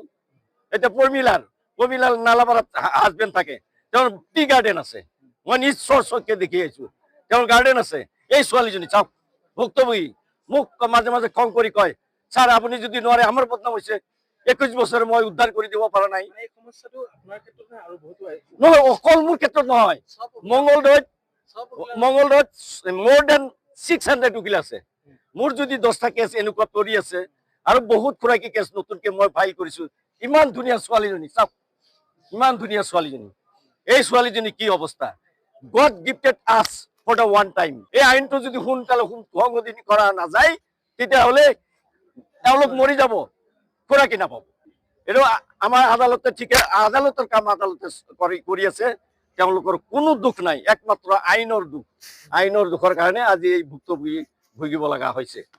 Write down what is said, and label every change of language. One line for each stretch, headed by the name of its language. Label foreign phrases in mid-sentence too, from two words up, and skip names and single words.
Assamese: এতিয়া পৰ্মিলাৰ নালাপাৰাত হাজবেণ্ড থাকে, তেওঁৰ
English: tea garden
Assamese: আছে, মই নিজ চকুৰে দেখি আহিছো, তেওঁৰ গাৰ্ডেন আছে। এই ছোৱালীজনী চাওক, ভুক্তভোগী, মোক মাজে মাজে খং কৰি কয়, ছাৰ আপুনি যদি নোৱাৰে, আমাৰ বদনাম হৈছে, 21 বছৰ মই উদ্ধাৰ কৰি দিব পৰা নাই। মানে এই সমস্যাটো আপোনাৰ ক্ষেত্ৰত নাই আৰু বহুতো নহয়, অকল মোৰ ক্ষেত্ৰত নহয়, মংগলদৈত
English: more than
Assamese: 600 উকিল আছে। মোৰ যদি 10টা কেছ এনেকুৱা পৰি আছে আৰু বহুত খুৰাকী কেছ নতুনকে মই ফাইল কৰিছো। ইমান ধুনীয়া ছোৱালীজনী চাওক, ইমান ধুনীয়া ছোৱালীজনী, এই ছোৱালীজনী কি অৱস্থা।
English: God gifted us for the one time.
Assamese: এই আইনটো যদি সোনকালে সংশোধন কৰা নাযায় তেতিয়াহ'লে তেওঁলোক মৰি যাব, খুৰাকী নাপাব। এইটো আমাৰ আদালতে ঠিকে, আদালতৰ কাম আদালতে কৰি আছে, তেওঁলোকৰ কোনো দুখ নাই, একমাত্ৰ আইনৰ দুখ। আইনৰ দুখৰ কাৰণে আজি এই ভুক্তভোগী ভুগিব লগা হৈছে।